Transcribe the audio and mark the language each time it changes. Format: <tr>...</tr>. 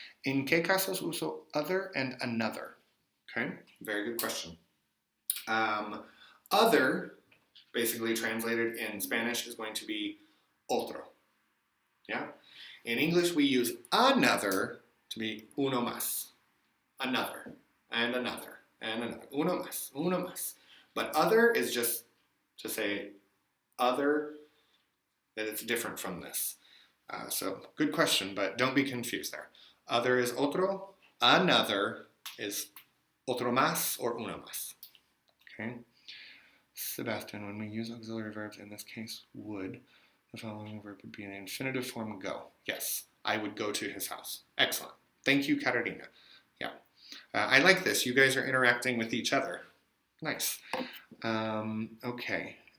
<es>¿En qué casos uso</es> <en>other and another? Okay, very good question. Other, basically translated in Spanish, is going to be otro. Yeah? In English, we use another to be</en> <es>uno más.</es> <en>Another, and another, and another.</en> <es>Uno más.</es> <en>But other is just to say other, that it's different from this. So good question, but don't be confused there. Other is otro. Another is</en> <es>otro más</es> <en>or</en> <es>uno más.</es> <en>Okay. Sebastian, when we use auxiliary verbs, in this case, would, the following verb would be in infinitive form, go. Yes, I would go to his house. Excellent. Thank you, Katarina. Yeah. I like this. You guys are interacting with each other. Nice. Okay.</en>